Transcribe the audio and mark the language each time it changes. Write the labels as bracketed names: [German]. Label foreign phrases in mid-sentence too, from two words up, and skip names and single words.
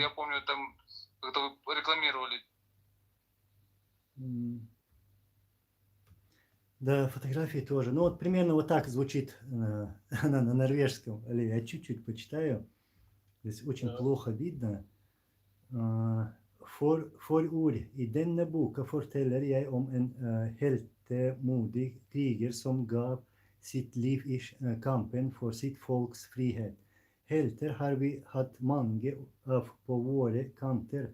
[Russian] я помню, там как-то вы рекламировали. Да, фотографии тоже. Ну вот примерно вот так звучит она на норвежском. Я чуть-чуть почитаю. Здесь очень плохо видно. [Norwegian] For ord, i denne boka forteller jeg om en heltemodig kriger som gav sitt liv i kampen for sitt folks frihet. Helter har vi hatt mange av på våre kanter.